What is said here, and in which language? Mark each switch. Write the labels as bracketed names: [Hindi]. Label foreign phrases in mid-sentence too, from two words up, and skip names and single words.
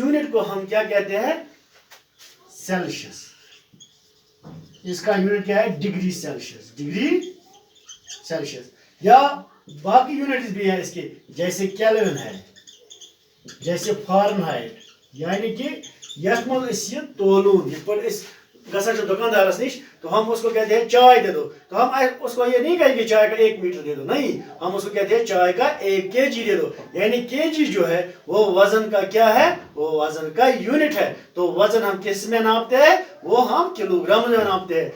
[Hindi] तो उस यूनिट को हम क्या कहते हैं? सेल्सियस, इसका यूनिट क्या है [English] degree Celsius, degree Celsius. [Hindi] या बाकी यूनिट्स भी हैं इसके, जैसे केल्विन है, जैसे फारेनहाइट, यानी कि [Kashmiri] यथ मज ये तोलून ये पर गसन दुकानदारस निश [Hindi] तो हम उसको कहते हैं चाय दे दो, तो हम उसको ये नहीं कहेंगे चाय का 1 मीटर दे दो, नहीं, हम उसको कहते हैं चाय का 1 kg दे दो। यानी kg जो है वो वजन का क्या है, वो वजन का यूनिट है। तो वजन हम किस में नापते हैं, वो हम किलोग्राम में नापते हैं।